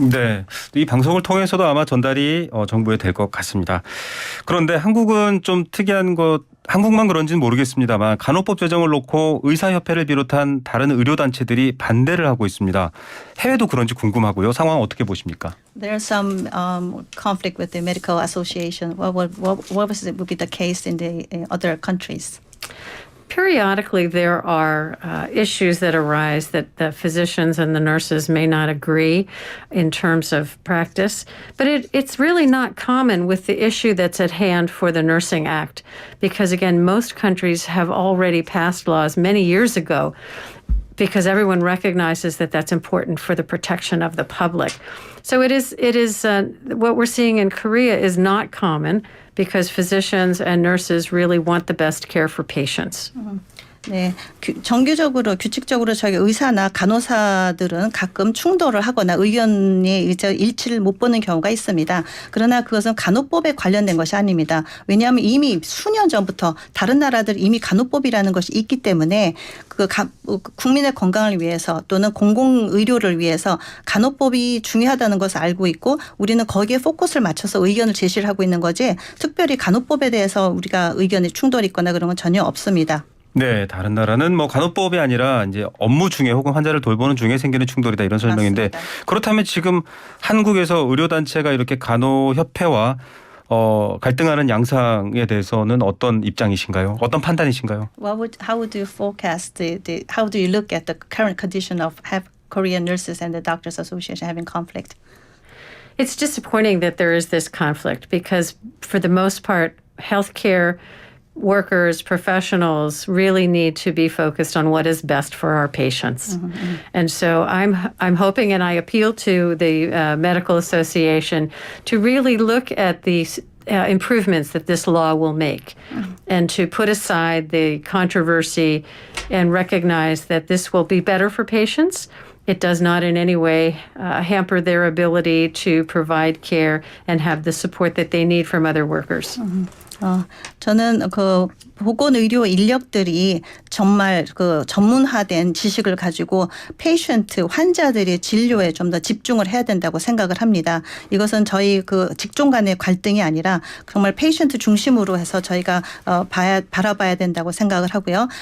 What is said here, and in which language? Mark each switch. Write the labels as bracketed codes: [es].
[ko] 네, 이 방송을 통해서도 아마 전달이 정부에 될 것 같습니다. 그런데 한국은 좀 특이한 것, 한국만 그런지는 모르겠습니다만 간호법 제정을 놓고 의사협회를 비롯한 다른 의료단체들이 반대를 하고 있습니다. 해외도 그런지 궁금하고요. 상황 어떻게 보십니까? [en] There's some conflict with the medical association. What would be the case in the other countries? Periodically, there are issues that arise that the physicians and the nurses may not agree in terms of practice. But it's really not common with the issue that's at hand for the Nursing Act, because, again, most countries have already passed laws many years ago because everyone recognizes that that's important for the protection of the public. So it is what we're seeing in Korea is not common because physicians and nurses really want the best care for patients. [ko] 네, 정규적으로 규칙적으로 저희 의사나 간호사들은 가끔 충돌을 하거나 의견이 일치를 못 보는 경우가 있습니다. 그러나 그것은 간호법에 관련된 것이 아닙니다. 왜냐하면 이미 수년 전부터 다른 나라들 이미 간호법이라는 것이 있기 때문에 국민의 건강을 위해서 또는 공공의료를 위해서 간호법이 중요하다는 것을 알고 있고 우리는 거기에 포커스를 맞춰서 의견을 제시를 하고 있는 거지 특별히 간호법에 대해서 우리가 의견이 충돌이 있거나 그런 건 전혀 없습니다. 네, 다른 나라는 뭐 간호법이 아니라 이제 업무 중에 혹은 환자를 돌보는 중에 생기는 충돌이다 이런 설명인데 맞습니다. 그렇다면 지금 한국에서 의료단체가 이렇게 간호협회와 갈등하는 양상에 대해서는 어떤 입장이신가요? 어떤 판단이신가요? [en] How would you forecast how do you look at the current condition of Korean nurses and the Doctors Association having conflict? It's disappointing that there is this conflict because, for the most part, healthcare workers, professionals really need to be focused on what is best for our patients. Mm-hmm. And so I'm hoping, and I appeal to the Medical Association to really look at the improvements that this law will make and to put aside the controversy and recognize that this will be better for patients. It does not in any way hamper their ability to provide care and have the support that they need from other workers. Mm-hmm. [ko] 저는 보건의료 인력들이 정말 전문화된 지식을 가지고 환자들의 진료에 좀 더 집중을 해야 된다고 생각을 합니다. 이것은 저희 직종 간의 갈등이 아니라 정말 페이션트 중심으로 해서 저희가 바라봐야 된다고 생각을 하고요.